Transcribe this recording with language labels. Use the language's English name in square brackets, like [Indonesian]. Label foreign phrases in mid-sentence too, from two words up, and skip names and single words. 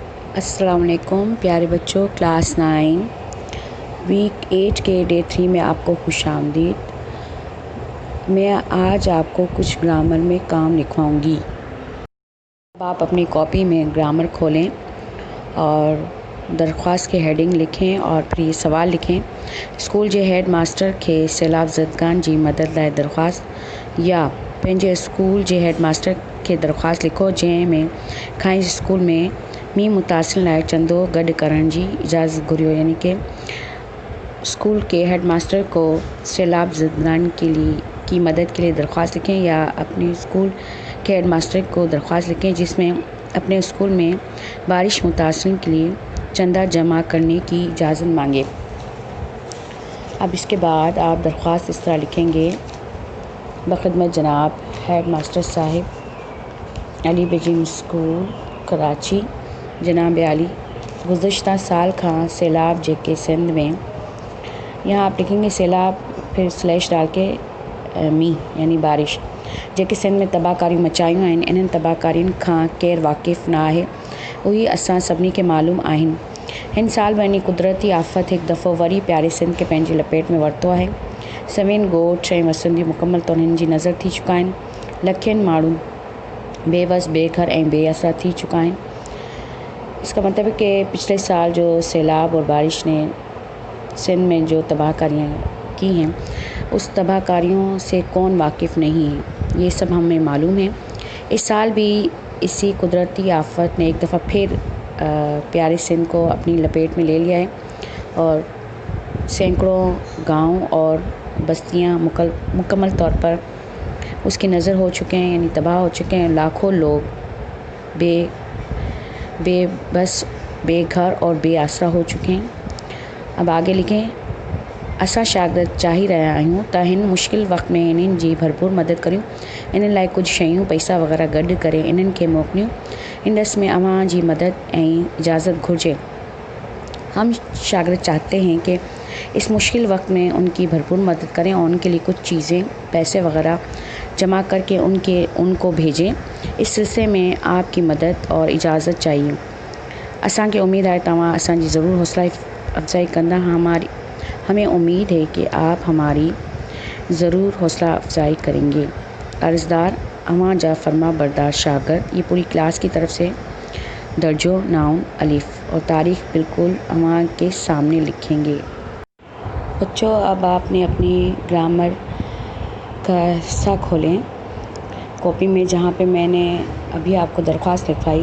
[Urdu] السلام علیکم پیارے بچوں، کلاس 9 ویک 8 کے ڈے 3 میں آپ کو خوش آمدید. میں آج آپ کو کچھ گرامر میں کام لکھواؤں گی. اب آپ اپنی کاپی میں گرامر کھولیں اور درخواست کی ہیڈنگ لکھیں اور پھر یہ سوال لکھیں. [Sindhi] स्कूल जे हेड मास्टर के सैलाब ज़दगान जी मदद लाइ दरख्वास्त या पंहिंजे स्कूल जे हेड मास्टर के दरख्वास्त लिखो जंहिंमें खां स्कूल में मीं मुतासिर लाइ चंदो गॾु करण जी इजाज़त घुरियो। [Urdu] یعنی کہ اسکول کے ہیڈ ماسٹر کو سیلاب زدگان کی مدد کے لیے درخواست لکھیں یا اپنے اسکول کے ہیڈ ماسٹر کو درخواست لکھیں جس میں اپنے اسکول میں بارش متاثر کے لیے چندہ جمع کرنے کی اجازت مانگے. اب اس کے بعد آپ درخواست اس طرح لکھیں گے. [Sindhi] बख़िदमत जनाब हेड मास्टर साहिब अली बेजिंग स्कूल कराची, जनाब आली गुज़श्ता साल खां सैलाब जेके सिंध में, [Urdu] یہاں آپ لکھیں گے سیلاب پھر سلیش ڈال کے مینہ یعنی بارش [Sindhi] जेके सिंध में तबाहकारियूं मचायूं आहिनि। इन्हनि तबाहकारियुनि खां केरु वाक़िफ़ न आहे, उही असां सभिनी खे मालूम आहिनि। हिन साल बि कुदरती आफ़त हिकु दफ़ो वरी प्यारे सिंध खे पंहिंजी लपेट में वरितो आहे। सभिनि ॻोठ ऐं वसंदियूं मुकमल तौर हिन जी नज़र थी चुका आहिनि। लखनि माण्हू बेवस बेघर ऐं बेआसरा थी चुका आहिनि। [Urdu] اس کا مطلب ہے کہ پچھلے سال جو سیلاب اور بارش نے سندھ میں جو تباہ کاریاں کی ہیں، اس تباہ کاریوں سے کون واقف نہیں ہے، یہ سب ہمیں معلوم ہے. اس سال بھی اسی قدرتی آفت نے ایک دفعہ پھر پیارے سندھ کو اپنی لپیٹ میں لے لیا ہے اور سینکڑوں گاؤں اور بستیاں مکمل طور پر اس کی نذر ہو چکے ہیں، یعنی تباہ ہو چکے ہیں. لاکھوں لوگ بے بس بے گھر اور بے آسرا ہو چکے ہیں. اب آگے لکھیں, [Sindhi] असां शागिर्द चाही रहिया आहियूं त हिन मुश्किल वक़्त में इन्हनि जी भरपूर मदद करियूं। इन लाइ कुछ शयूं पैसा वग़ैरह गॾु करे इन्हनि खे मोकिलियूं। इंडस में अवां जी मदद ऐं इजाज़त घुर्जे। [Urdu] ہم شاگرد چاہتے ہیں کہ اس مشکل وقت میں ان کی بھرپور مدد کریں اور ان کے لیے کچھ چیزیں پیسے وغیرہ جمع کرکے ان کو بھیجیں. اس سلسلے میں آپ کی مدد اور اجازت چاہیے. [Sindhi] असांखे उम्मीद है तव्हां असांजी ज़रूर हौसला अफ़जाई कंदा। [Urdu] ہمیں امید ہے کہ آپ ہماری ضرور حوصلہ افزائی کریں گے. [Sindhi] अर्ज़दार अवां जा फरमा बरदार शागिर्द। [Urdu] یہ پوری کلاس کی طرف سے درجو ناؤن الف اور تاریخ بالکل اواں کے سامنے لکھیں گے. بچوں، اب آپ نے اپنی گرامر کا حصہ کھولیں کاپی میں جہاں پے میں نے ابھی آپ کو درخواست لکھوائی.